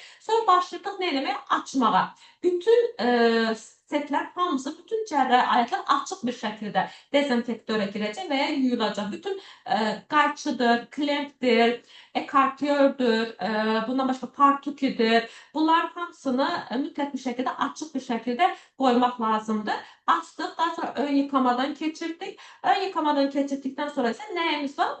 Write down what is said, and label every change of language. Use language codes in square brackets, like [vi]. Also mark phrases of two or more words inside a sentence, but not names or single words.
[az] Sonra başladıq nə eləməyə? [tr] Açmağa. Bütün setler hamısı, bütün cərrahi aletler açık bir şekilde dezenfektöre girecek veya yuyulacak. [az] Bütün qayçıdır, klempdir, ekartiyördür, bundan başka partukidir. Bunlar hamısını mütləq [tr] bir şekilde açık bir şekilde koymak lazımdır. Açtık, daha sonra ön yıkamadan geçirdik. Ön yıkamadan geçirdikten sonra ise neyimiz var?